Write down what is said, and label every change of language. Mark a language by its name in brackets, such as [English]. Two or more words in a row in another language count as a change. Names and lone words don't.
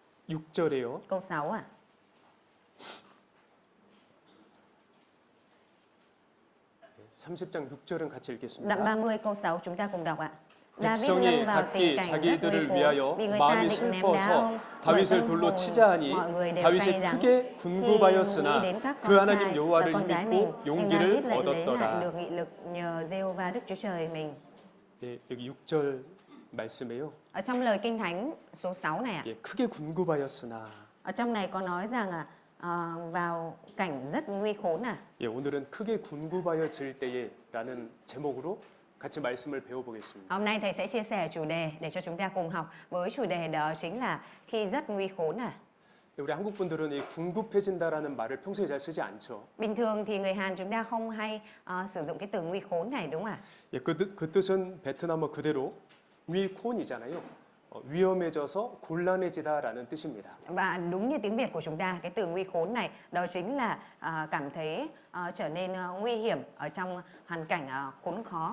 [Korean] 6절에요. [Vietnamese] câu 6 ạ. [Korean] 30장 6절은 같이 [Vietnamese] Đoạn [Korean] 읽겠습니다. [Vietnamese] 30 câu 6 chúng ta cùng đọc ạ. David lâm [Korean] 백성이 [Vietnamese] vào tình [Korean] 각기 [Vietnamese] cảnh rất nguy [Korean] 자기들을 [Vietnamese] khốn [Korean] 위하여 [Vietnamese] vì người ta [Korean] 마음이 [Vietnamese] định ném đá [Korean] 슬퍼서 [Vietnamese] ông bởi [Korean] 다윗을 [Vietnamese] tâm [Korean] 돌로 [Vietnamese] hồn [Korean] 치자 하니 [Vietnamese] mọi người đều [Korean] 다윗이 [Vietnamese] cay đắng [Korean] 크게 [Vietnamese] khi nghĩ [Korean] 군구하였으나 [Vietnamese] đến các [Korean] 그 [Vietnamese] con [Korean] 하나님 [Vietnamese] trai và [Korean] 여호와를 [Vietnamese] con gái mình, [Korean] 믿고 [Vietnamese] nhưng [Korean] 용기를 [Vietnamese] David lại lấy lại [Korean] 얻었더라. [Vietnamese] được nghị lực nhờ Giê-hô-va Đức Chúa Trời mình. [Korean] 예, 여기 6절 말씀에요. [Vietnamese] Ở trong lời Kinh Thánh số 6 này ạ, [Korean] 예, 크게 군구하였으나. [Vietnamese] ở trong này có nói rằng vào cảnh rất nguy khốn à. [Korean] 예, 오늘은 크게 군구하여질 때에라는 제목으로 같이 말씀을 배워보겠습니다. [Vietnamese] Hôm nay thầy sẽ chia sẻ chủ đề để cho chúng ta cùng học với chủ đề đó chính là khi rất nguy khốn à. [Korean] 우리 한국 분들은 이 군급해진다라는 말을 평소에 잘 쓰지 않죠. [Vietnamese] Bình thường thì người Hàn chúng ta không hay sử dụng cái từ nguy khốn này đúng không ạ? [Korean] 예, 그 뜻은 베트남어 그대로 위콘이잖아요. 위험해져서 곤란해지다라는 뜻입니다. [Vietnamese] Và đúng như tiếng Việt của chúng ta, cái từ nguy khốn này đó chính là cảm thấy trở nên nguy hiểm ở trong hoàn cảnh khốn khó,